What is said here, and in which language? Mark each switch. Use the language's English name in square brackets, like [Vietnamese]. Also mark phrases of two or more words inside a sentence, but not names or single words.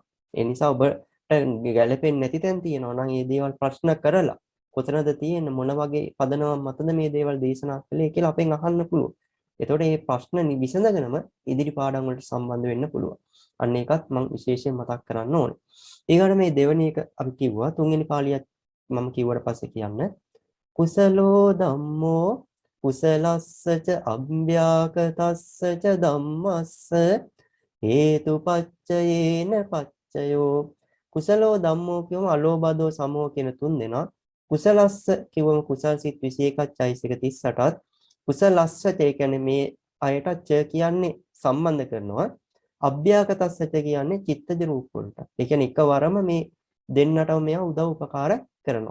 [Sinhala] ඒ නිසා ඔබට ගැලපෙන්නේ නැති තැන් තියෙනවා නම් මේ දේවල් ප්‍රශ්න කරලා කොතනද තියෙන්නේ මොන වගේ පදනමක් මතද මේ දේවල් දේශනා කළේ කියලා අපෙන් අහන්න පුළුවන්. එතකොට මේ ප්‍රශ්න විසඳගෙනම ඉදිරි පාඩම් වලට සම්බන්ධ වෙන්න පුළුවන්. අන්න ඒකත් මම විශේෂයෙන් මතක් කරන්න ඕනේ. ඊගොඩ මේ දෙවෙනි එක අපි කිව්වා තුන්වෙනි පාළියත් මම කිව්වට පස්සේ කියන්න [Pali] කුසලෝ ධම්මෝ කුසලස්සච අභ්‍යාකතස්සච ධම්මස්ස හේතුපච්චයේන පච්චයෝ කුසලෝ ධම්මෝ [Sinhala] කියවම අලෝභදෝ සමෝ කියන තුන් දෙනා කුසලස්ස කිව්වම කුසල් සිත් 21ක් චෛසික 38ත් කුසලස්ස ඒ කියන්නේ මේ අයට ච කියන්නේ සම්බන්ධ කරනවා අභ්‍යාකතස්සච කියන්නේ චිත්තජ රූප වලට. ඒ කියන්නේ එකවරම මේ දෙන්නටම මෙයා උදව් උපකාර කරනවා.